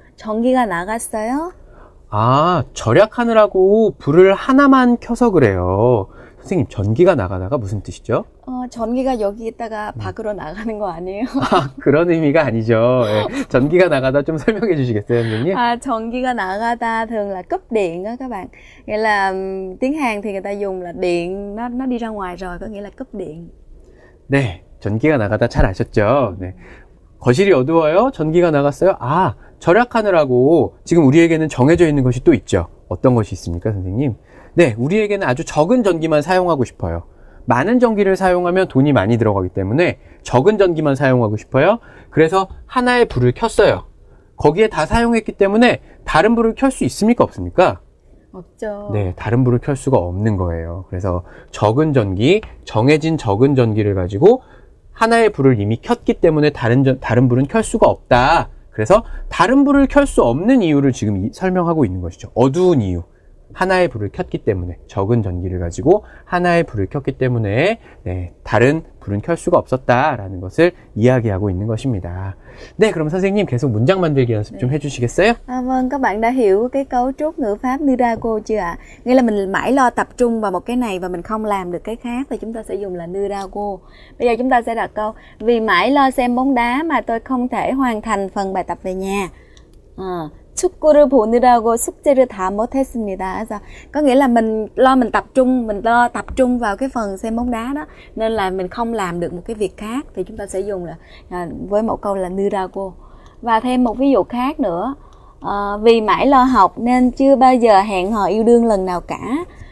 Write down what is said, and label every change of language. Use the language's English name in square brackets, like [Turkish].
[Korean] 전기가 나갔어요? 절약하느라고 불을 하나만 켜서 그래요. 선생님, 전기가 나가다가 무슨 뜻이죠? 전기가 여기 있다가 밖으로 나가는 거 아니에요? 그런 의미가 아니죠. 네, 전기가 나가다 좀 설명해 주시겠어요, 선생님? [Vietnamese] 전기가 나가다 thường là cúp điện đó các bạn. Nghĩa là tiếng Hàn thì người ta dùng là điện nó đi ra ngoài rồi, có nghĩa là cúp điện. [Korean] 네, 전기가 나가다 잘 아셨죠? 네. 거실이 어두워요? 전기가 나갔어요? 절약하느라고 지금 우리에게는 정해져 있는 것이 또 있죠. 어떤 것이 있습니까, 선생님? 네, 우리에게는 아주 적은 전기만 사용하고 싶어요. 많은 전기를 사용하면 돈이 많이 들어가기 때문에 적은 전기만 사용하고 싶어요. 그래서 하나의 불을 켰어요. 거기에 다 사용했기 때문에 다른 불을 켤 수 있습니까? 없습니까? 없죠. 네, 다른 불을 켤 수가 없는 거예요. 그래서 적은 전기, 정해진 적은 전기를 가지고 하나의 불을 이미 켰기 때문에 다른 불은 켤 수가 없다. 그래서 다른 불을 켤 수 없는 이유를 지금 설명하고 있는 것이죠. 어두운 이유. 하나의 불을 켰기 때문에, 적은 전기를 가지고 하나의 불을 켰기 때문에 네, 다른 불은 켤 수가 없었다라는 것을 이야기하고 있는 것입니다. 네, 그럼 선생님 계속 문장 만들기 연습 좀 해주시겠어요? [Vietnamese] Vâng, các bạn đã hiểu cái cấu trúc ngữ pháp Nirago chưa ạ? Nghĩa là mình mãi lo tập trung vào một cái này và mình không làm được cái khác thì chúng ta sẽ dùng là Nirago. Bây giờ chúng ta sẽ đặt câu: vì mãi lo xem bóng đá mà tôi không thể hoàn thành phần bài tập về nhà. [Korean] 축구를 보느라고 숙제를 다 못했습니다. [Vietnamese] 그래서 có nghĩa là mình lo tập trung vào cái phần xem bóng đá đó nên là mình không làm được một cái việc khác thì chúng ta sẽ dùng là với một câu là Nirago. Và thêm một ví dụ khác nữa, vì mãi lo học nên chưa bao giờ hẹn hò yêu đương lần nào cả.